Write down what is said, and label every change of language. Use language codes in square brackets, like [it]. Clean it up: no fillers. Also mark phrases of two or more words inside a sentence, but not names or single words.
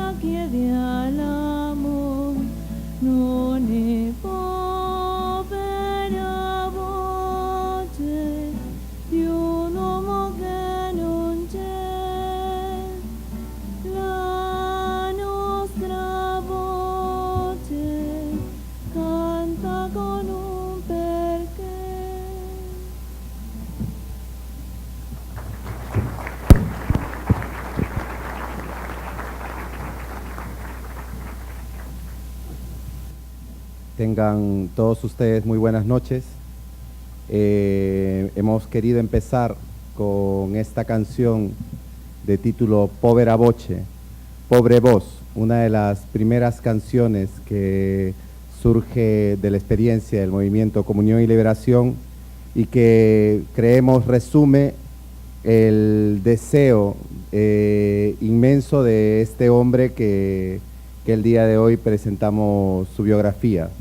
[it] chiede all'amor, non è povera voce di un uomo che non c'è, la nostra voce canta con un perché. [es] Tengan todos ustedes muy buenas noches. Hemos querido empezar con esta canción de título Povera Voce, Pobre Voz, una de las primeras canciones que surge de la experiencia del movimiento Comunión y Liberación y que creemos resume el deseo inmenso de este hombre que el día de hoy presentamos su biografía, ¿no?